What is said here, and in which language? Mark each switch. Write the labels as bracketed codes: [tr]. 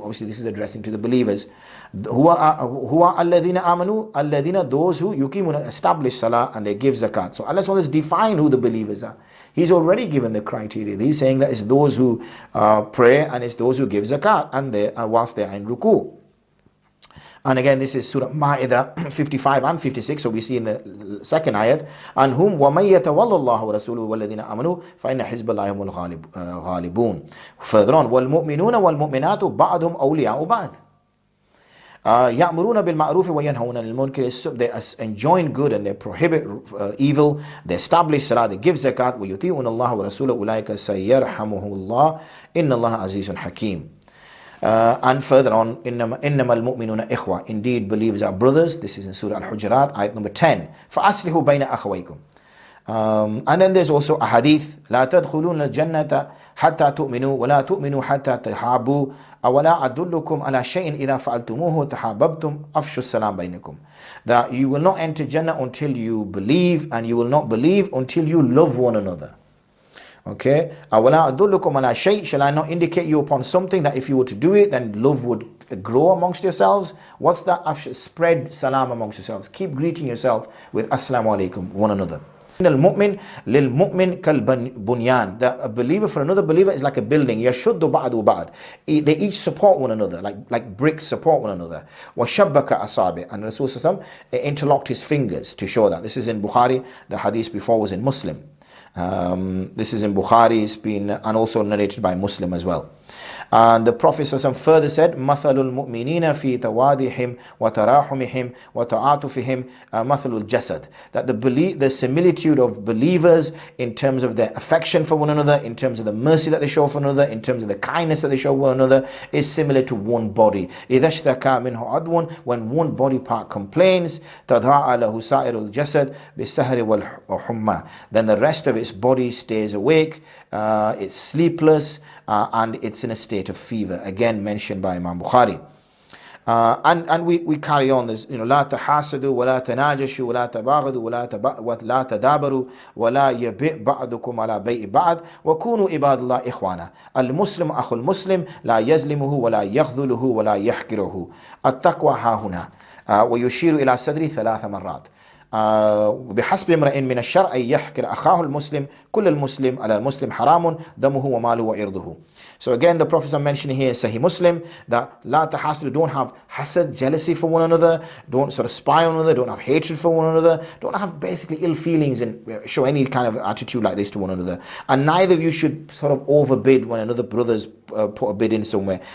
[en] Obviously, this is addressing to the believers. Who are alladhina amanu, alladhina, those who yuqimuna, establish salah and they give zakat. So Allah SWT define who the believers are. He's already given the criteria. He's saying that it's those who pray and it's those who give zakat and they whilst they are in ruku. And again, this is Surah Ma'idah 55 and 56. So we see in the second ayat, and whom [ar] وَمَن يَتَوَلَّ اللَّهَ وَرَسُولُهُ وَالَّذِينَ آمَنُوا فَإِنَّ حِزْبَ اللَّهِ هُمُ الْغَالِبُونَ. [en] Further on, [ar] وَالْمُؤْمِنُونَ وَالْمُؤْمِنَاتُ بَعْضُهُمْ أَوْلِيَاءُ بَعْضٍ. يَأْمُرُونَ بِالْمَعْرُوفِ وَيَنْهَوْنَ عَنِ الْمُنكَرِ. [en] They enjoin good and they prohibit evil. They establish salah, they give zakat. [ar] وَيُطِيعُونَ اللَّهَ وَرَسُولَهُ أُولَٰئِكَ سَيَرْحَمُهُمُ اللَّهُ إِنَّ اللَّهَ عَزِيزٌ حَكِيمٌ. [en] And further on, [ar] إِنَّمَا الْمُؤْمِنُونَ إِخْوَةٌ. [en] Indeed, believers are brothers. This is in Surah Al-Hujurat, ayat number 10. [ar] فَأَصْلِحُوا بَيْنَ أَخَوَيْكُمْ. [en] And then there's also a hadith, [ar] لا تدخلون الجنة حتى تؤمنوا ولا تؤمنوا حتى تحابوا أولا أدلكم على شيء إذا فعلتموه تحاببتم أفشوا السلام بينكم. [en] That you will not enter Jannah until you believe, and you will not believe until you love one another. [ar] Okay, أولا أدلكم على شيء. [en] Shall I not indicate you upon something that if you were to do it, then love would grow amongst yourselves? What's that? Spread salam amongst yourselves. Keep greeting yourself with assalamu alaikum one another. [ar] الْمُؤْمِنْ لِلْمُؤْمِنْ كَالْبُنْيَانِ. [en] That a believer for another believer is like a building. [ar] يَشُدُّ بَعْضُ بَعْض. [en] They each support one another, like bricks support one another. [ar] وَشَبَّكَ أَصَابِعَ. [en] And Rasulullah interlocked his fingers to show that. This is in Bukhari. The hadith before was in Muslim. This is in Bukhari, it's been, and also narrated by Muslim as well. And the Prophet further said, [ar] مَثَلُ الْمُؤْمِنِينَ فِي تَوَادِهِمْ وَتَرَاحُمِهِمْ وَتَعَاطُفِهِمْ مَثَلُ الْجَسَدِ. [en] That the similitude of believers in terms of their affection for one another, in terms of the mercy that they show for one another, in terms of the kindness that they show one another, is similar to one body. [ar] إِذَا اشْتَكَى مِنْهُ عَضْوٌ. [en] When one body part complains, [ar] تَدْعَى لَهُ سَائِرُ الْجَسَدِ بِالسَّهْرِ وَالْحُمَّةِ. [en] Then the rest of its body stays awake, it's sleepless, and it's in a state of fever. Again mentioned by Imam Bukhari. And we carry on this, [ar] لا تحاسدوا ولا تناجشوا ولا تباغضوا ولا تدابروا ولا يبيع بعضكم على بيع بعض وكونوا عباد الله إخوانا. المسلم أخو المسلم لا يظلمه ولا يخذله ولا يحقره. التقوى ها هنا. ويشير إلى صدري 3 مرات. بحسب امرئ من الشرع يحقر أخاه المسلم كل المسلم على المسلم حرام دمه وماله وعرضه. [en] So again, the Prophet mentioning here, Sahih Muslim, that la tahasud, don't have hasad, jealousy for one another, don't sort of spy on one another, don't have hatred for one another, don't have basically ill feelings and show any kind of attitude like this to one another. And neither of you should sort of overbid when another brother's put a bid in somewhere.